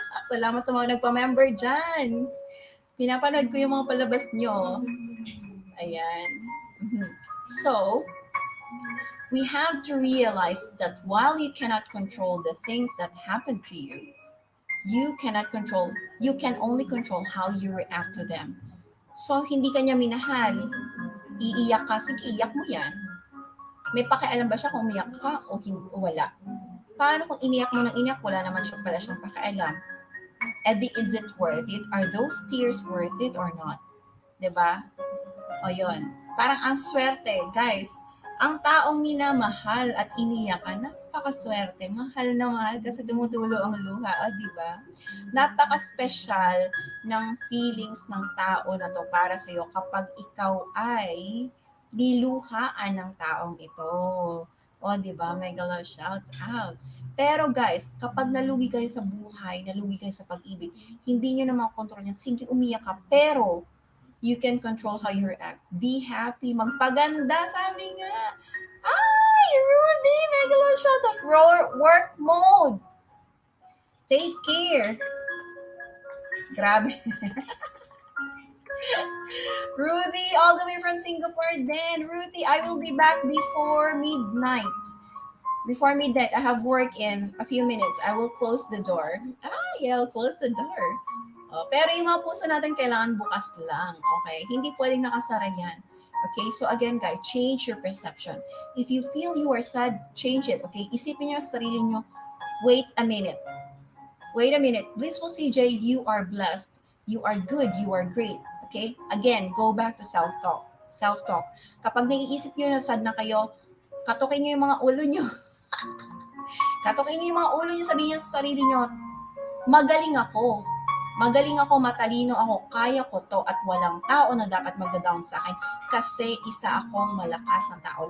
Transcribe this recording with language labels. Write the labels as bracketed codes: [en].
[tl] Salamat sa mga nagpa-member dyan. Pinapanood ko yung mga palabas nyo. Ayan. [en] So, we have to realize that while you cannot control the things that happen to you, you can only control how you react to them. [tl] So, hindi ka niya minahal. Iiyak ka, sige, iyak mo yan. May pakialam ba siya kung umiyak ka o wala? Paano kung iniyak mo ng iniyak, wala naman siya pala siyang pakialam? [en] Is it worth it? Are those tears worth it or not? [tl] Diba? O yun. Parang ang swerte, guys. Ang taong minamahal at iniyakan, napakaswerte. Mahal na mahal kasi tumutulo ang luha. O, diba? Napaka-special ng feelings ng tao na to para sa'yo kapag ikaw ay niluhaan ng taong ito. O, diba? [en] Mega love shout out. [tl] Pero guys, kapag nalugi kayo sa buhay, nalugi kayo sa pag-ibig, hindi nyo na makontrol yan. Sige, umiyak ka. [en] Pero, you can control how you react. Be happy. [tl] Magpaganda, sabi nga. Ay, [en] Rudy, mega love shout out. Work mode. Take care. Grabe. Ruthie, all the way from Singapore then. Ruthie, I will be back before midnight. Before midnight, I have work in a few minutes. I will close the door. [tl] Yeah, I'll close the door. Pero yung mga puso natin kailangan bukas lang, okay? Hindi pwedeng nakasara yan. [en] Okay, so again guys, change your perception. If you feel you are sad, change it. Okay, [tl] isipin nyo sa sarili nyo, [en] wait a minute. Wait a minute. Blissful CJ, you are blessed. You are good. You are great. Okay? Again, go back to self-talk. Self-talk. [tl] Kapag naiisip nyo na sad na kayo, katukin nyo yung mga ulo nyo. Katukin nyo yung mga ulo nyo, sabihin nyo sa sarili nyo, magaling ako. Magaling ako, matalino ako, kaya ko to at walang tao na dapat magda-down sa akin kasi isa akong malakas na tao.